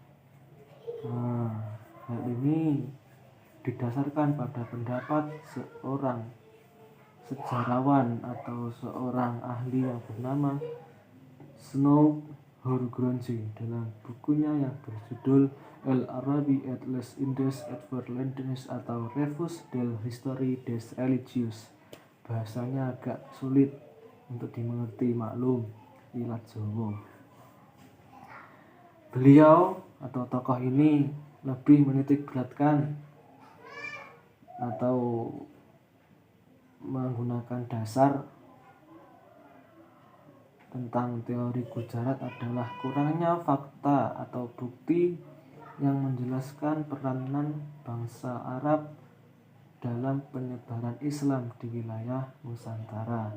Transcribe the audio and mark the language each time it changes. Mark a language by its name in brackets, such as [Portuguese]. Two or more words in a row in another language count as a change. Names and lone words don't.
[Indonesian] Hal ini didasarkan pada pendapat seorang sejarawan atau seorang ahli yang bernama Snow Horgrunge dalam bukunya yang berjudul El-Arabi et les Indes et Verlandes atau Revus del History des Religieux. Bahasanya agak sulit untuk dimengerti, maklum, ilat Jawa. Beliau atau tokoh ini lebih menitik beratkan atau menggunakan dasar tentang teori Gujarat adalah kurangnya fakta atau bukti yang menjelaskan peranan bangsa Arab dalam penyebaran Islam di wilayah Nusantara.